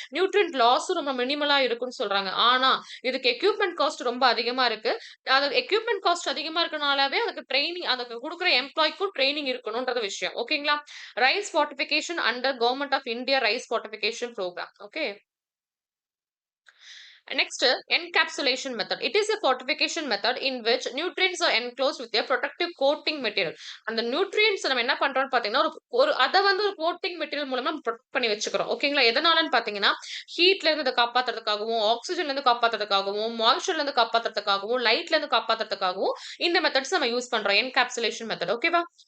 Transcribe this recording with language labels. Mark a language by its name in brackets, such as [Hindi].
[Tamil] Nutrient லாஸும் ரொம்ப மினிமலா இருக்கும்னு சொல்றாங்க. ஆனா, இதுக்கு எக்யூப்மென்ட் காஸ்ட் ரொம்ப அதிகமா இருக்கு. அது எக்யூப்மென்ட் காஸ்ட் அதிகமா இருக்கனாலவே அதுக்கு அதுக்கு குடுக்குற எம்ப்ளாய்க்கும் ட்ரெய்னிங் இருக்கணும்ன்றது விஷயம். ஓகேங்களா? [English] Rice fortification under government of India rice fortification program. [Tamil] Okay. [English] Next, encapsulation method. It is a fortification method in which nutrients are enclosed with a protective coating material. [Tamil] அந்த nutrients நம்ம என்ன பண்றோம்னு பார்த்தீங்கன்னா, ஒரு ஒரு அத வந்து ஒரு கோட்டிங் மெட்டீரியல் மூலமா நம்ம புரொடெக்ட் பண்ணி வச்சுக்கிறோம். ஓகேங்களா? எதனாலன்னு பார்த்தீங்கன்னா, ஹீட்ல இருந்து இத காப்பாத்துறதுக்காகவும், ஆக்ஸிஜன்ல இருந்து காப்பாத்துறதுக்காகவும், மாய்ஸ்சர்ல இருந்து காப்பாத்துறதுக்காகவும், லைட்ல இருந்து காப்பாத்துறதுக்காகவும் இந்த மெத்தட்ஸ் நம்ம யூஸ் பண்றோம். Encapsulation method. ஓகேவா?